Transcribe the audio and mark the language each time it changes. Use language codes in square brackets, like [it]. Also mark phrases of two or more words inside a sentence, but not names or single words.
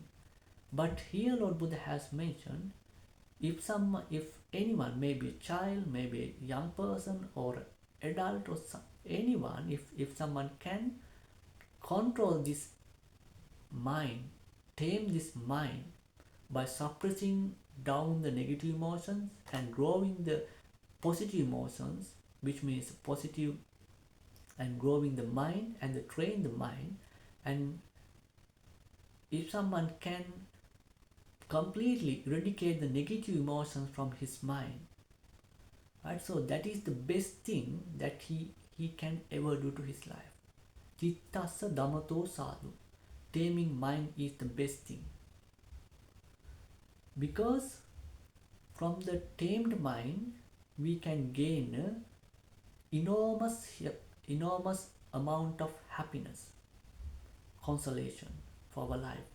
[en] But here Lord Buddha has mentioned, if anyone, maybe a child, maybe a young person or adult, or anyone, if someone can control this mind, tame this mind by suppressing down the negative emotions and growing the positive emotions, which means positive, and growing the mind and the train the mind. And if someone can completely eradicate the negative emotions from his mind, right? So that is the best thing that he can ever do to his life. [pi] Chittassa dhammato sadhu. [en] Taming mind is the best thing, because from the tamed mind we can gain enormous enormous amount of happiness, consolation for our life.